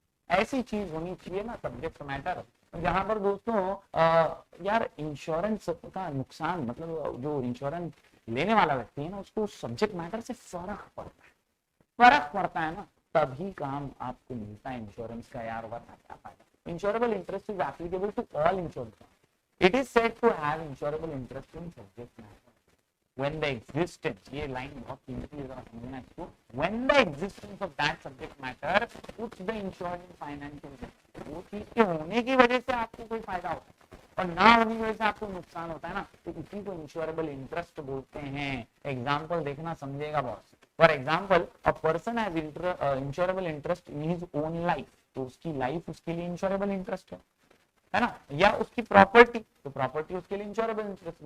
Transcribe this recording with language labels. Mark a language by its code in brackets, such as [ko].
[hi] ऐसी चीज होनी चाहिए ना सब्जेक्ट मैटर, जहां पर दोस्तों यार इंश्योरेंस का नुकसान मतलब जो इंश्योरेंस लेने वाला व्यक्ति है ना उसको सब्जेक्ट मैटर से फर्क पड़ता है ना, तभी काम आपको मिलता है इंश्योरेंस का। यार वरना क्या फायदा। [en] Insurable interest is applicable to all insurance. It is said to have insurable interest in subject matter when the existence, [hi] ये लाइन बहुत कीमती है, समझना इसको, [en] when the existence of that subject matter puts the insured in financial risk। [hi] वो चीज के होने की वजह से आपको कोई फायदा होता है और ना होने की वजह से आपको नुकसान होता है ना, तो इसी को इंश्योरेबल इंटरेस्ट बोलते हैं। एग्जाम्पल देखना, समझेगा boss. [en] for example a person has insurable interest in his own life, [hi] तो उसकी लाइफ उसके लिए इंश्योरेबल इंटरेस्ट है ना, या उसकी प्रॉपर्टी, तो प्रॉपर्टी उसके लिए इंश्योरेबल इंटरेस्ट।